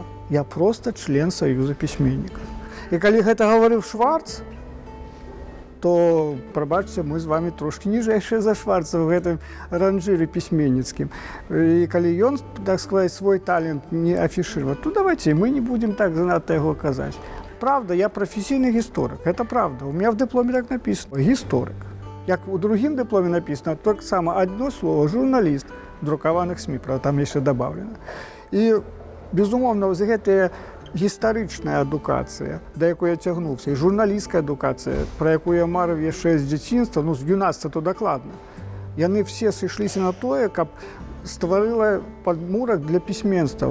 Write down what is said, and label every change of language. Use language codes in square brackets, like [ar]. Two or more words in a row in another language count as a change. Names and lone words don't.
[be] Я проста член Саюза пісьменнікаў. І калі гэта гаварыў Шварц, то, прабачце, мы з вами трошкі ніжэйшыя за Шварца ў гэтым ранжыры пісьменніцкім. І калі ён, так сказаць, свой талент не афішыраваў, то [ru] давайте мы не будем [be] так занадта яго казаць. Правда, я прафесійны гісторык, [ru] это правда. У меня в дыпломе так написано, гісторык. [be] Як у другім дыпломе написано, так само [ru] одно слово, [be] журналіст друкаваных СМІ, правда, там яшчэ добавлено. І, безумоўна, вось гэтая гістарычная адукацыя, да якой я цягнуўся, і журналісцкая адукацыя, пра якую я марыў яшчэ з дзяцінства, ну, з юнацтва то дакладна. Яны все сышліся на тое, каб стварыла падмурак для пісьменства.